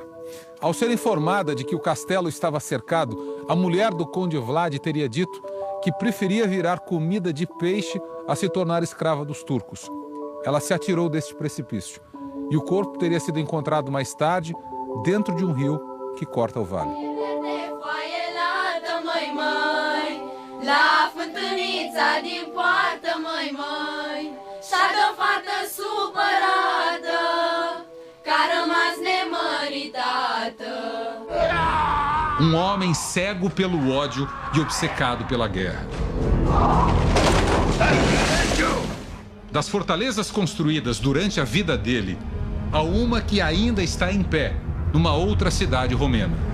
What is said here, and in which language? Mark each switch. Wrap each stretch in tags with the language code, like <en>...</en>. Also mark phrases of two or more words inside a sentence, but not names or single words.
<pt>Ao ser informada de que o castelo estava cercado, a mulher do Conde Vlad teria dito que preferia virar comida de peixe a se tornar escrava dos turcos. Ela se atirou deste precipício e o corpo teria sido encontrado mais tarde dentro de um rio que corta o vale.</pt> <ro>La fântânița din poartă, măi, și-a dă fată supărată, că a rămas nemăritată.</ro> <pt>Um homem cego pelo ódio e obcecado pela guerra. Das fortalezas construídas durante a vida dele, há uma que ainda está em pé, numa outra cidade romena.</pt>